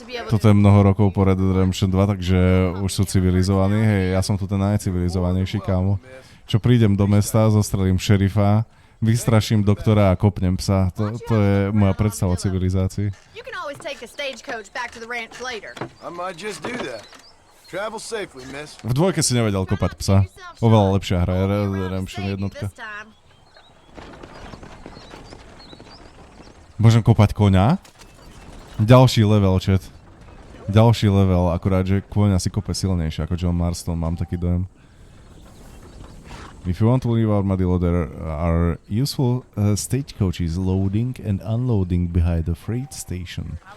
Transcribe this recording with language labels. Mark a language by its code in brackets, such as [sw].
[sk] Toto je mnoho rokov po Red Dead Redemption 2, takže už sú civilizovaní. Hej, ja som tu ten najcivilizovanejší, kámo. Čo prídem do mesta, zostrelím šerifa, Vystraším doktora a kopnem psa. To je moja predstava o civilizácii. [en] You can always take a stagecoach back to the ranch later. I might just do that. Travel safely, miss. [sk] V dvojke si nevedel kopať psa. Oveľa lepšia hra je Red Dead Redemption jednotka. Môžem kopať koňa? Ďalší level, chat. Ďalší level, akurát, že koňa si kope silnejšie ako John Marston, mám taký dojem. [en] If you want to leave Armadillo, there are useful stagecoaches loading and unloading behind the freight station.